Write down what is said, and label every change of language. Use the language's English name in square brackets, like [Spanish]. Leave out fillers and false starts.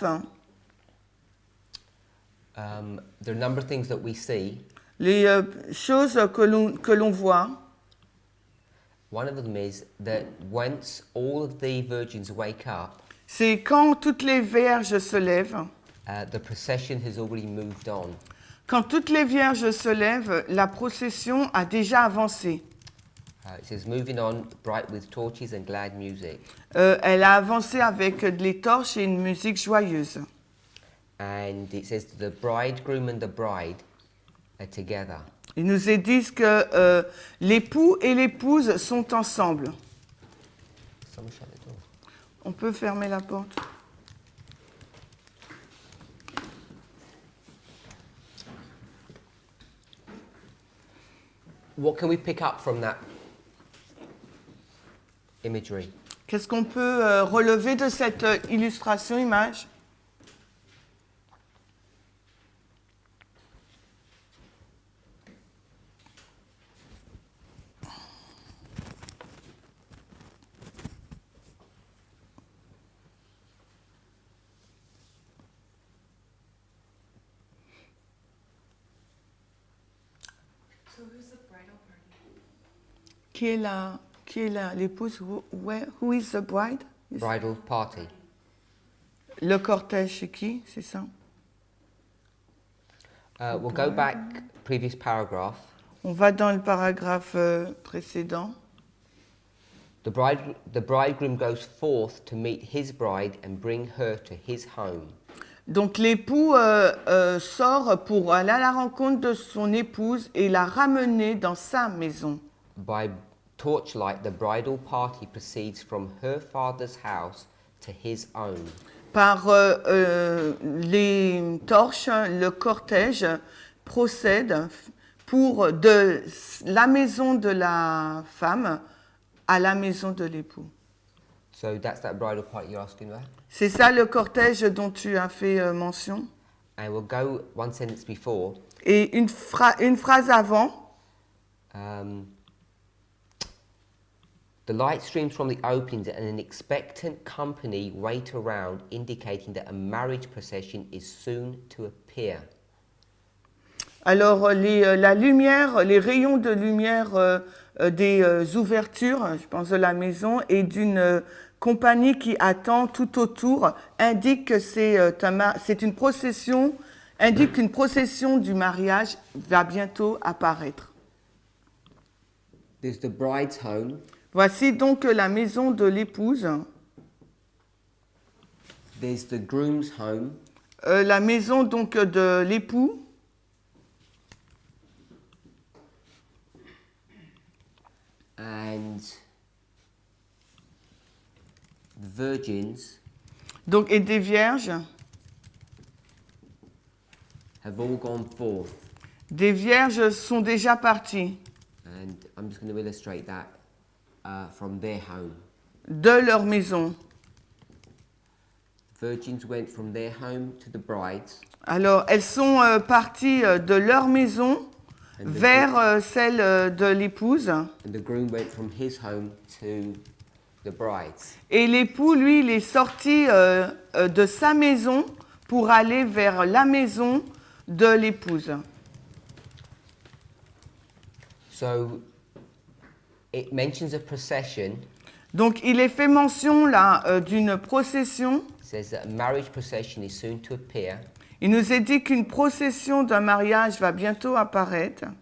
[English] there are a number of things that we see. [French] les choses que l'on voit, [English] One of them is that once all of the virgins wake up, [French] c'est quand toutes les vierges se lèvent. [English] the procession has already moved on. [French] Quand toutes les vierges se lèvent, la procession a déjà avancé. [English] It says moving on, bright with torches and glad music. [French] Elle a avancé avec les torches et une musique joyeuse. [English] And it says the bridegroom and the bride are together. [French] Ils nous disent que l'époux et l'épouse sont ensemble. [English] Someone shut the door. [French] On peut fermer la porte. [English] what can we pick up from that imagery? [French] Qu'est-ce qu'on peut relever de cette illustration, image? [English] So who's the bridal party? [French] Qui est l'épouse? [English] Who is the bride? Bridal party. [French] Le cortège, c'est qui? C'est ça? [English] We'll go back, previous paragraph. [French] On va dans le paragraphe précédent. [English] The bridegroom goes forth to meet his bride and bring her to his home. [French] Donc l'époux sort pour aller à la rencontre de son épouse et la ramener dans sa maison. [English] By torchlight, the bridal party proceeds from her father's house to his own. [French] Par les torches, le cortège procède pour de la maison de la femme à la maison de l'époux. [English] So that's that bridal party you're asking about? [French] C'est ça le cortège dont tu as fait mention. [English] And we'll go one sentence before. [French] Et une phrase avant. [English] The light streams from the openings and an expectant company wait around, indicating that a marriage procession is soon to appear. [French] Alors la lumière, les rayons de lumière des ouvertures, je pense de la maison, et d'une compagnie qui attend tout autour, indique que c'est une procession, indique qu'une procession du mariage va bientôt apparaître. [English] There's the bride's home. [French] Voici donc la maison de l'épouse, [English] There's the groom's home. [French] la maison donc de l'époux, [English] And the virgins [French] donc, et des vierges. [English] have all gone forth. [French] Des vierges sont déjà parties [English] And I'm just going to illustrate that from their home. [French] de leur maison. [English] Virgins went from their home to the brides. [French] Alors, elles sont parties de leur maison vers celle de l'épouse. [English] And the groom went from his home to the brides. [French] Et l'époux, lui, il est sorti de sa maison pour aller vers la maison de l'épouse. [English] So it mentions a procession. [French] Donc, il est fait mention là d'une procession. [English] It says that a marriage procession is soon to appear. [French] Il nous est dit qu'une procession d'un mariage va bientôt apparaître.